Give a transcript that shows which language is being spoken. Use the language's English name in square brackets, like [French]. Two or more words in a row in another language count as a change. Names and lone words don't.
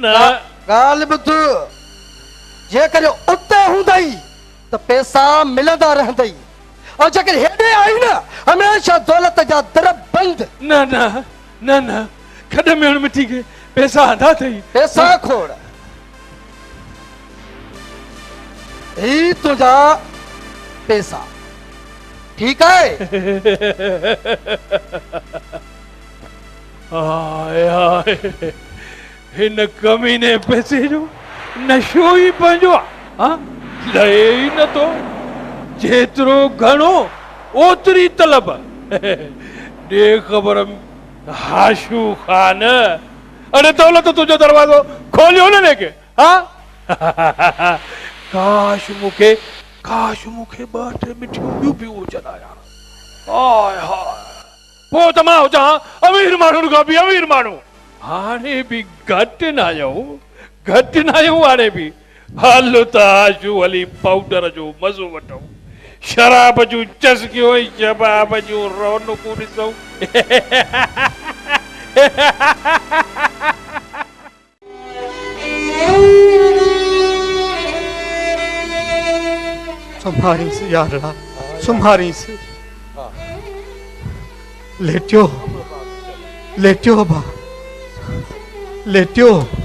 [Sindhi] ॻाल्हि ॿुध जेकर उते हूंदई त पैसा मिलंदा रहंदई और जेकर हेॾे आई न हमेशा दौलत जा दर बंद। न न न न खॾ में हुन मिठी खे पैसा आंदा अथई। पैसा खोड़ ही तुझा पैसा [Hindi] ठीक है? [Sindhi] हाय हाय हिन कमीने पैसे जो नशो ही पंहिंजो हाँ लहे ही न तो जेतिरो घणो ओतिरी तलब दे ख़बर हाशू खान अरे दौलत तुझो दरवाजो खोलियो न लेके हाँ काश मूंखे ॿ टे मिठियूं ॿियूं बि हुजनि यार। हाय हाय पोइ त मां हुजां अमीर माण्हुनि खां बि अमीर माण्हू। हाणे बि घटि न आहियूं हाणे बि हल त आशू हली पाउडर जो मज़ो वठूं शराब जूं चस्कियूं ऐं शबाब जूं रौनकूं ॾिसूं। संभारीस यार संभारीस लेटियो बा लेटियो।